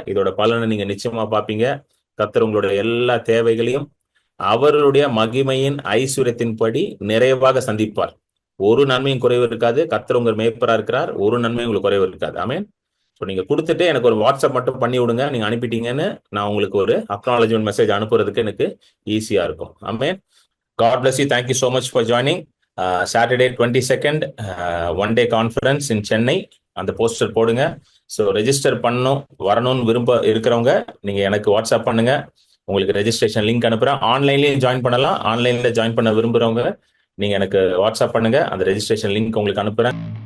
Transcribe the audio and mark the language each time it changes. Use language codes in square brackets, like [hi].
[ta] இதோட பலனை நீங்க நிச்சயமா பார்ப்பீங்க. கர்த்தர் உங்களுடைய எல்லா தேவைகளையும் அவருடைய மகிமையின் ஐஸ்வர்யத்தின்படி நிறைவாக சந்திப்பார். ஒரு நன்மையும் குறைவு இருக்காது. கர்த்தர் உங்க மேய்ப்பரா இருக்கிறார். ஒரு நன்மையும் உங்களுக்கு குறைவு இருக்காது. ஆமென். ஸோ நீங்க கொடுத்துட்டு எனக்கு ஒரு வாட்ஸ்அப் மட்டும் பண்ணி விடுங்க. நீங்க அனுப்பிட்டீங்கன்னு நான் உங்களுக்கு ஒரு அக்னாலஜ்மெண்ட் மெசேஜ் அனுப்புறதுக்கு எனக்கு ஈஸியா இருக்கும். ஆமென். [en] God bless you. Thank you so much for joining. Saturday 22nd one day conference in Chennai. [ta] அந்த போஸ்டர் போடுங்க. ஸோ ரெஜிஸ்டர் பண்ணணும், வரணும்னு விரும்ப இருக்கிறவங்க நீங்க எனக்கு வாட்ஸ்அப் பண்ணுங்க. உங்களுக்கு ரெஜிஸ்ட்ரேஷன் லிங்க் அனுப்புறேன். ஆன்லைன்லயும் ஜாயின் பண்ணலாம். ஆன்லைன்ல ஜாயின் பண்ண விரும்புறவங்க நீங்க எனக்கு வாட்ஸ்அப் பண்ணுங்க. அந்த ரெஜிஸ்ட்ரேஷன் லிங்க் உங்களுக்கு அனுப்புறேன்.